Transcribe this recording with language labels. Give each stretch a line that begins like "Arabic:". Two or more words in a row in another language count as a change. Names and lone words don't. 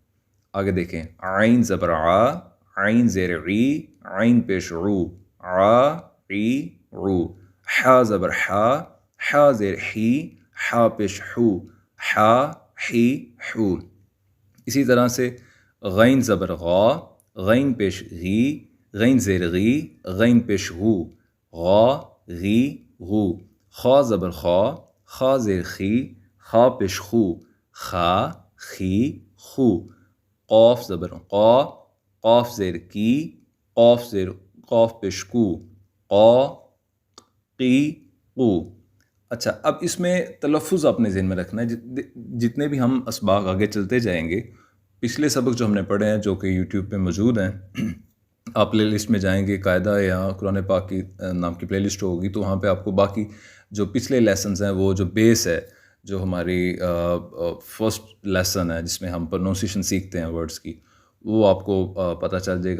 Urdu: آگے دیکھیں، عین زبر آ، عین زیر عی، عین پیش عو، آ عی عو. حا زبر حا، حا زیر حی، ہا پیش ہو، ہا ہی ہو. اسی طرح سے غین زبر غا، غین پیش غی، غین زیر غی، غین پیش غو، غا غی غو. خا زبر خا، خا زیر خی، خا پیش خو، خا خی خو. قاف زبر قا، قاف زیر کی، قاف زیر قاف پیش کو، قا قی قو. اچھا، اب اس میں تلفظ اپنے ذہن میں رکھنا ہے. جتنے بھی ہم اسباق آگے چلتے جائیں گے، پچھلے سبق جو ہم نے پڑھے ہیں جو کہ یوٹیوب پہ موجود ہیں، آپ
English: play list
Urdu: میں جائیں گے قاعدہ یا قرآن پاک کی نام کی
English: play list
Urdu: ہوگی، تو وہاں پہ آپ کو باقی جو پچھلے لیسنز ہیں، وہ جو بیس ہے، جو ہماری
English: first lesson
Urdu: ہے جس میں ہم پروننسیشن سیکھتے ہیں ورڈز کی، وہ آپ کو پتہ چل جائے گا.